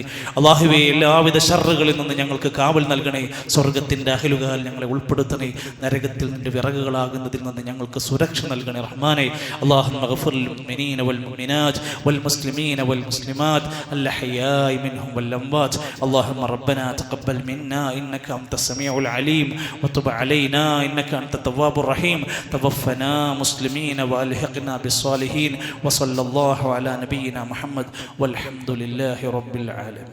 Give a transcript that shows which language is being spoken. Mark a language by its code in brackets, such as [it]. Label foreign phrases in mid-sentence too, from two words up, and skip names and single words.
[ml] അള്ളാഹുവേ, എല്ലാവിധ ശർറുകളിൽ നിന്ന് ഞങ്ങൾക്ക് കാവൽ നൽകണേ. സ്വർഗത്തിൻ്റെ അഹലുകാൽ ഞങ്ങളെ ഉൾപ്പെടുത്തണേ. നരകത്തിൽ നിന്റെ വിറകുകളാകുന്നതിൽ നിന്ന് ഞങ്ങൾക്ക് സുരക്ഷ നൽകണേ റഹ്മാനെ. [ar] اللهم اغفر للمؤمنين والمؤمنات والمسلمين والمسلمات الأحياء منهم والأموات. اللهم ربنا تقبل منا إنك أنت السميع العليم وتب علينا إنك أنت التواب الرحيم. توفنا مسلمين وألحقنا بالصالحين. وصلى الله على نبينا محمد والحمد لله رب العالمين.